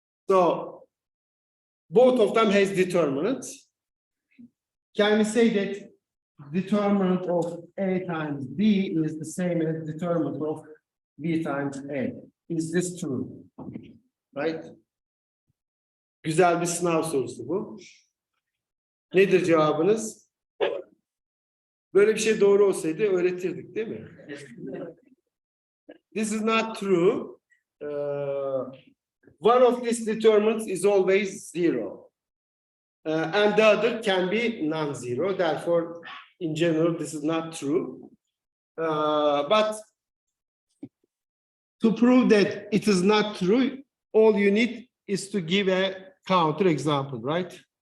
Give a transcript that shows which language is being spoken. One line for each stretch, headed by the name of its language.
English: So both of them has determinants. Can we say that determinant of A times B is the same as determinant of B times A? Is this true? Right?
Turkish: Güzel bir sınav sorusu bu. Nedir cevabınız? Böyle bir şey doğru olsaydı öğretirdik, değil mi?
English: This is not true. One of these determinants is always 0. And the other can be non-zero. Therefore, in general, this is not true. But to prove that it is not true, all you need is to give a counter example, right?